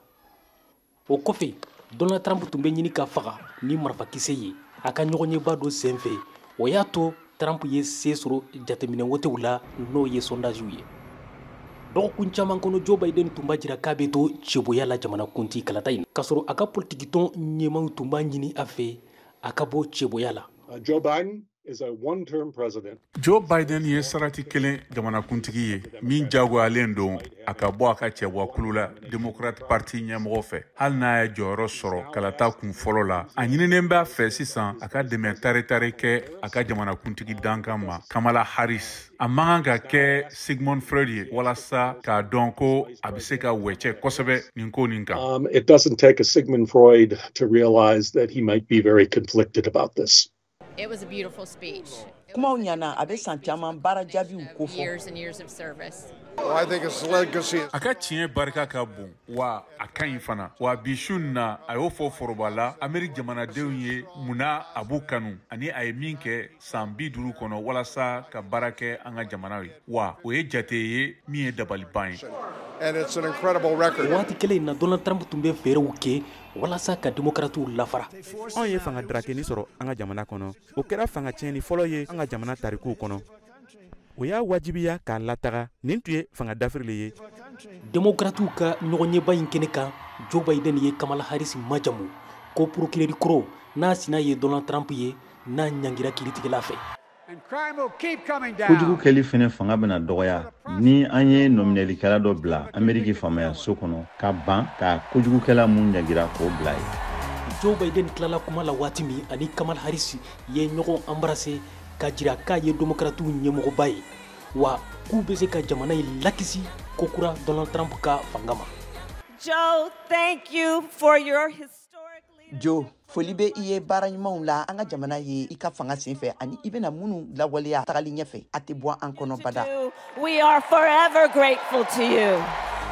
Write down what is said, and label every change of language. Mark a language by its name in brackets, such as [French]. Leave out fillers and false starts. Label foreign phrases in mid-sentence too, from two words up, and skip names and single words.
[Bambara] O kɔfɛ Donald Trump tun bɛ ɲini ka faga ni marifakisɛ ye a ka ɲɔgɔnɲɛba dɔ senfɛ o y'a to Trump ye se sɔrɔ jateminɛ wotew la n'o ye sondage ye. Dɔgɔkun caman kɔnɔ Joe Biden tun b'a jira k'a bɛ to ciboya la jamanakuntigi kalata in k'a sɔrɔ a ka politikitɔn ɲɛmaw tun b'a ɲini a fɛ a ka bɔ ciboya la. [English] Joe Biden is a one-term president. [Bambara] Joe Biden ye sarati kelen jamanakuntigi ye min jagoyalen don a ka bɔ a ka cɛbɔkulu la Democrat Party ɲɛmɔgɔ fɛ hali n'a ye jɔyɔrɔ sɔrɔ kalata kun fɔlɔ la a ɲininen b'a fɛ sisan a ka dɛmɛ tare kɛ a ka jamanakuntigi dankan ma Kamala Harris a man kan ka kɛ Sigmund Freud ye walasa k'a dɔn ko a bɛ se ka wɛcɛ kosɛbɛ nin ko nin kan. [English] It doesn't take a Sigmund Freud to realize that he might be very conflicted about this. It was a beautiful speech. Years and years of service. Well, I think his legacy is... [Bambara] A ka tiɲɛ barika ka bon wa a ka ɲi fana wa bi su na a y'o fɔ foroba la Amérique jamanadenw ye munna a b'u kanu ani a ye min kɛ san 50 kɔnɔ walasa ka baara kɛ an ka jamana ye wa o ye jate ye min ye dabaliban ye. [English] And it's an incredible record. [Bambara] Waati kelen in na Donald Trump tun bɛ fɛɛrɛw kɛ walasa ka Démocrates lafara. Anw ye fanga drakeni sɔrɔ an ka jamana kɔnɔ o kɛra fanga tiɲɛni fɔlɔ ye an ka jamana tarikuw kɔnɔ o y'a wajibiya k'a lataga nin tun ye fanga dafirilen ye. Démocrates ka ɲɔgɔnɲɛba in kɛnɛ kan Joe Biden ye Kamala Harris majamu ko procureur kɔrɔ n'a sina ye Donald Trump ye n'a ɲangira kiiritigɛla fɛ. [English] And crime will keep coming down. [Bambara] Kojugu kɛli fɛnɛ fanga bɛna dɔgɔya ni an ye nominalikɛla dɔ bila Amérique faamaya so kɔnɔ ka ban ka kojugukɛla mun ɲagira k'o bila ye. Joe Biden tilala kuma la waati min ani Kamala Harris ye ɲɔgɔn embrasser ka jira k'a ye Démocrates ɲɛmɔgɔba ye wa k'u bɛ se ka jamana in lakisi ko kura Donald Trump ka fanga ma. [English] Joe, thank you for your historic leadership. Joe, [Bambara] foli bɛ I ye baara ɲumanw la an ka jamana ye I ka fanga senfɛ ani I bɛna minnu lawaleya tagali ɲɛfɛ a tɛ bɔ an kɔnɔ bada. [English] We are forever grateful to you.